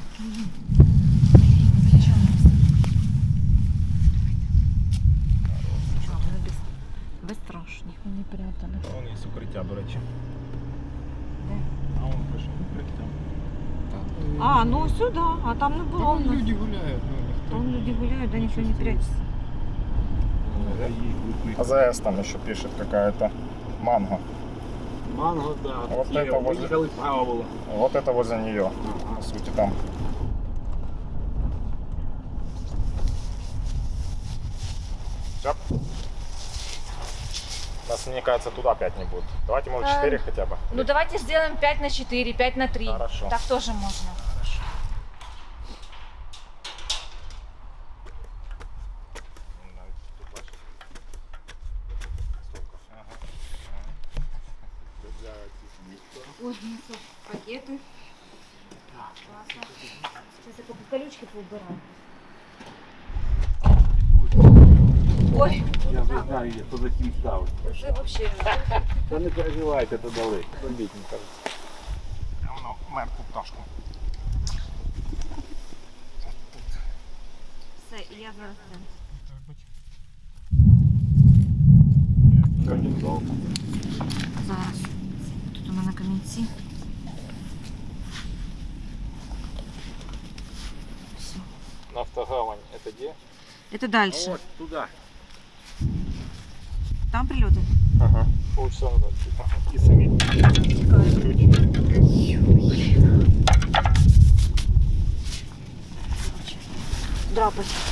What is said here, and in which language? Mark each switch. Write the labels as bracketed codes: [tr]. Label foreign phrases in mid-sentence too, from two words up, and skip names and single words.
[uk] Чого, вони безстрашні. Вони прятали. Вон є укриття, до речі. Де? А вон пише укриття. А, ну сюди, а там не було. [ru] Там люди гуляют, ну, никто. Там люди гуляют, да никто не прячется. АЗС там еще пишет какая-то. Манго. Манго, да. Вот [uk] Є, [ru] это возле- [uk] виїхали справа було. [ru] Вот это возле нее. По сути там. Все. Нас, мне кажется, туда 5 не будет. Давайте, может, 4 хотя бы. Ну давайте сделаем 5 на 4, 5 на 3. Хорошо. Так тоже можно. Ой, несу пакеты. Классно. Сейчас я по колючки поубираю. Ой, [uk] Я вже знаю, хто за ким ставить. [ru] уже вообще. [uk] Та не переживайте, то далеко. Робіть, не кажуть. Воно мертву пташку. Все, і я зараз. Зараз. Тут у мене камінці. Все. [ru] Нафтогавань это где? Это дальше. [uk] От, туди. [ru] Там прилеты. Ага. Полчаса назад. И сами. Драпать.